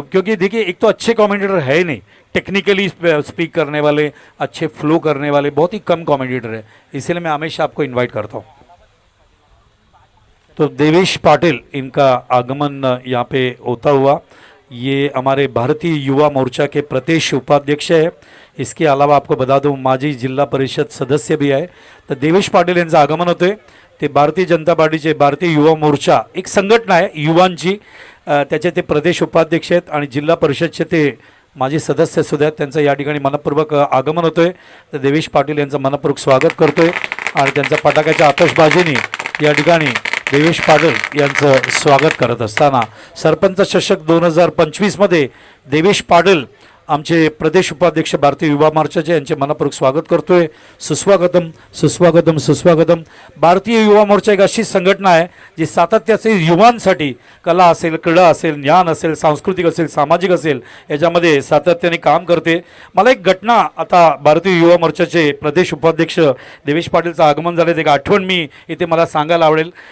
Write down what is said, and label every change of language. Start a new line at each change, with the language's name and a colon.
Hindi: क्योंकि देखिए, एक तो अच्छे कमेंटेटर है ही नहीं, टेक्निकली स्पीक करने वाले, अच्छे फ्लो करने वाले बहुत ही कम कमेंटेटर है। इसलिए मैं हमेशा आपको इनवाइट करता हूँ। तो देवेश पाटिल, इनका आगमन यहाँ पे होता हुआ, ये हमारे भारतीय युवा मोर्चा के प्रदेश उपाध्यक्ष है। इसके अलावा आपको बता दूं, माजी जिल्हा परिषद सदस्य भी आहे।
Marathi: तर देवेश पाटील यांचं आगमन होते। ते भारतीय जनता पार्टीचे, भारतीय युवा मोर्चा एक संघटना आहे युवांची, त्याचे ते प्रदेश उपाध्यक्ष आहेत आणि जिल्हा परिषदचे ते माजी सदस्य सुद्धा आहेत। त्यांचं या ठिकाणी मनपूर्वक आगमन होतोय। तर देवेश पाटील यांचं मनपूर्वक स्वागत करतोय आणि त्यांच्या फटाक्याच्या आतषबाजीने या ठिकाणी देवेश पाटील यांचं स्वागत करत असताना सरपंच चषक 2025 मध्ये देवेश पाटील आमचे प्रदेश उपाध्यक्ष भारतीय युवा मोर्चाचे यांचे मनपूर्वक स्वागत करतोय। सुस्वागतम सुस्वागतम सुस्वागतम। भारतीय युवा मोर्चा एक अशी संघटना आहे जी सातत्याचे युवांसाठी कला असेल, क्रीडा असेल, ज्ञान असेल, सांस्कृतिक असेल, सामाजिक असेल, याच्यामध्ये सातत्याने काम करते। मला एक घटना, आता भारतीय युवा मोर्चाचे प्रदेश उपाध्यक्ष देवेश पाटीलचं आगमन झाले, एक आठवण मी इथे मला सांगायला आवडेल।